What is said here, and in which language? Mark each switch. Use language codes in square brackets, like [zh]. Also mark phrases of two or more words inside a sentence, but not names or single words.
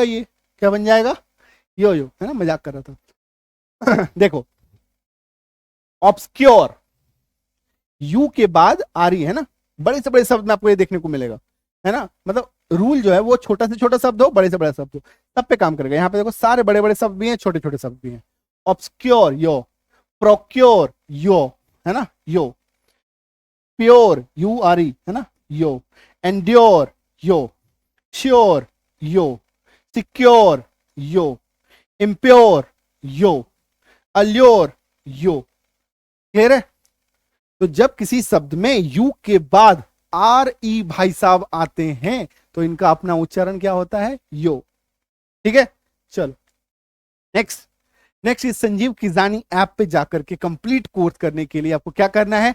[hi] ये क्या बन जाएगा? यो यो, है ना, मजाक कर रहा था। देखो, ऑब्सक्योर, यू के बाद आरी, है ना, बड़े से बड़े शब्द में आपको ये देखने को मिलेगा, है ना। मतलब रूल जो है वो छोटा से छोटा शब्द हो, बड़े से बड़ा शब्द हो, सब पे काम करेगा। यहाँ पे देखो सारे बड़े बड़े शब्द भी हैं, छोटे छोटे शब्द भी हैं। [en] obscure yo, procure yo, [hi] है ना, यो, प्योर URE, है ना, [en] yo, endure yo, sure yo, secure yo, impure yo, allure yo. [hi] क्लियर है? तो जब किसी शब्द में यू के बाद RE भाई साहब आते हैं तो इनका अपना उच्चारण क्या होता है? यो। ठीक है, चलो नेक्स्ट। [en] next is [hi] संजीव किजानी ऐप पे जाकर के [en] complete course [hi] करने के लिए आपको क्या करना है?